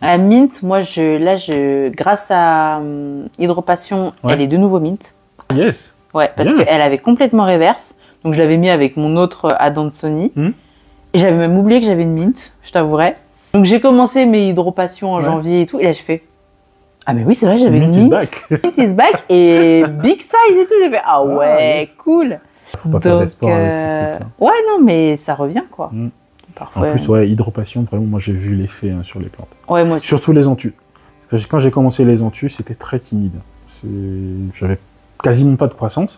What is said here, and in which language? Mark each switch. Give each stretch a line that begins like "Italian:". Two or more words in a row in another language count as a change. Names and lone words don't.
French: La mint, moi, grâce à Hydropassion, elle est de nouveau mint. Yes. Ouais, parce qu'elle avait complètement réverse. Donc je l'avais mis avec mon autre Adansonii. Hmm. Et j'avais même oublié que j'avais une mint, je t'avouerai. Donc j'ai commencé mes hydropassions en Ouais. janvier et tout. Et là je fais, ah mais oui c'est vrai, j'avais une
English: Mint is mint. back. Mint is back
French: et
English: big size
French: et tout. J'ai fait, ah ouais, yes. cool. Faut pas faire d'espoir avec ces trucs-là. ouais, non, mais ça revient, quoi. Mm. Parfois. En plus, ouais, hydropassion, vraiment, moi j'ai vu l'effet sur les plantes. Ouais, moi aussi. Surtout les entus. Parce que quand j'ai commencé les entus, c'était très timide. J'avais quasiment pas de croissance.